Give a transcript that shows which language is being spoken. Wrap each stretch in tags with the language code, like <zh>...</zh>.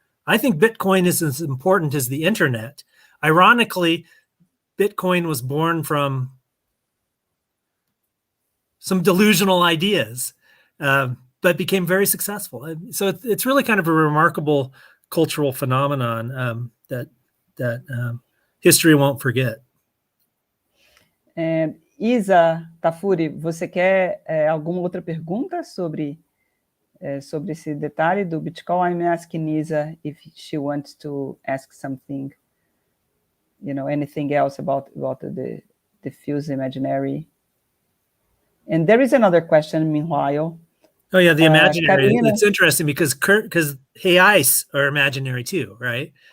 <en>I think Bitcoin is as important as the internet. Ironically, Bitcoin was born from some delusional ideas, but became very successful. So it's really kind of a remarkable cultural phenomenon that history won't forget.</en> <pt>Isa Tafuri, você quer alguma outra pergunta sobre esse detalhe do Bitcoin?</pt> <en>I'm asking Isa if she wants to ask something, anything else about the diffuse imaginary. And there is another question, meanwhile. Oh yeah, the imaginary. Carolina, it's interesting because reais are imaginary too, right?</en>